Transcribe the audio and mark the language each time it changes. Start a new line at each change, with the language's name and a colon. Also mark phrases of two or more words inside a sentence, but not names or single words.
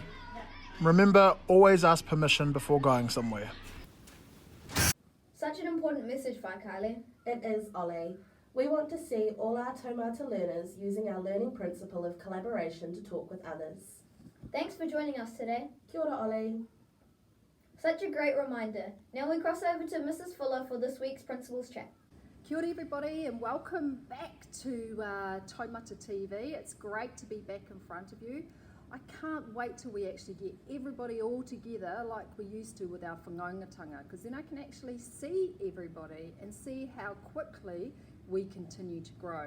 English: Remember, always ask permission before going somewhere. Such an important message, Whai Kylie. It is, Ollie. We want to see all our Taumata learners using our learning principle of collaboration to talk with others. Thanks for joining us today.
Māori: Kia ora, Ollie.
English: Such a great reminder. Now we cross over to Mrs. Fuller for this week's Principal's Chat.
Māori: Kia ora
English: everybody and welcome back to Taumata TV. It's great to be back in front of you. I can't wait till we actually get everybody all together like we used to with our whanaungatanga, because then I can actually see everybody and see how quickly we continue to grow.